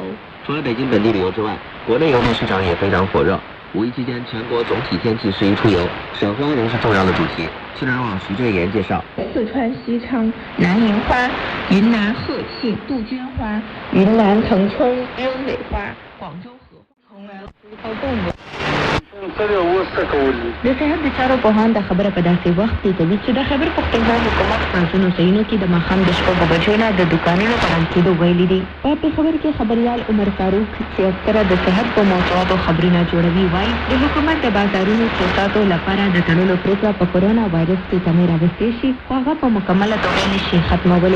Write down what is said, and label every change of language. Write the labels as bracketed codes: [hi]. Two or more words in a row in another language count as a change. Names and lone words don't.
[zh] 除了北京本地旅游之外，国内游客市场也非常火热。5一期间，全国总体天气适宜出游，赏花仍是重要的主题。新闻网徐振言介绍： 四川西昌南银花、云南鹤庆杜鹃花、云南腾冲鸢尾花、广州荷花，从来不到动物。 [ps] د صحت د چارو پوهان دا خبره په داسې وخت کې کوي چې د خبر پښتونخوا حکومت په ځینو ځایونو کې د ماښام د 6 بجو نه د دکانونو بند کېدو ویلي دي. په پېښور کې خبریال عمر فاروق چې اکثره د صحت په موضوعاتو خبرونه جوړوي وایي د حکومت د بازارونو چوکاټو لپاره د تړلو پرېکړه په کرونا وایرس کې کمې راوستې شي خو هغه په مکمله توګه نشي ختمولی.